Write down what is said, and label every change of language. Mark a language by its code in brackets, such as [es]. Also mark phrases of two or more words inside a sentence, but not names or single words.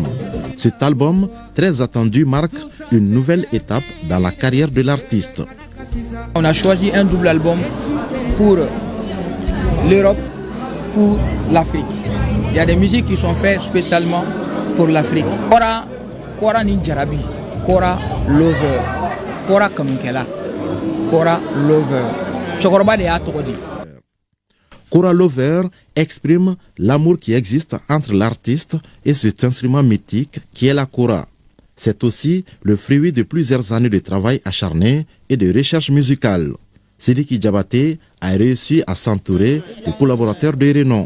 [fr] Cet album, très attendu, marque une nouvelle étape dans la carrière de l'artiste. On a choisi un double album pour l'Europe, pour l'Afrique. Il y a des musiques qui sont faites spécialement pour l'Afrique. Kora Ninjarabi, Kora Lover, Kora Kaminkela, Kora Lover. Chokoroba de Atogodi. Kora Lover exprime l'amour qui existe entre l'artiste et cet instrument mythique qui est la kora. C'est aussi le fruit de plusieurs années de travail acharné et de recherche musicale. Siriki Diabaté a réussi à s'entourer de collaborateurs de renom.